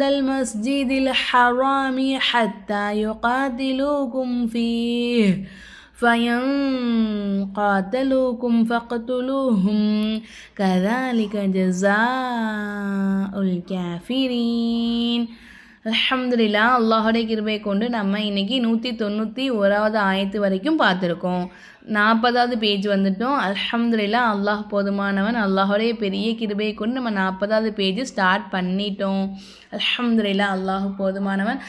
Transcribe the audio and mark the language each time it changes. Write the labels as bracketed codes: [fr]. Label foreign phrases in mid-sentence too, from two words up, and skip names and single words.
[ar] المسجد الحرام حتى يقاتلوكم فيه فَإِنْ قَاتَلُوكُمْ فَاقْتُلُوهُمْ كَذَلِكَ جَزَاءُ الْكَافِرِينَ. [ta] அல்ஹம்துலில்லா, அல்லாஹுடைய கிருபை கொண்டு நம்ம இன்னைக்கு 191வது ஆயத்து வரைக்கும் பார்த்துருக்கோம். 40வது பேஜ் வந்துட்டோம். அல்ஹம்துலில்லா, அல்லாஹ் போதுமானவன். அல்லாஹுடைய பெரிய கிருபை கொண்டு நம்ம 40வது [en] page start [ta] பண்ணிட்டோம். அல்ஹம்துலில்லா, அல்லாஹ் போதுமானவன்.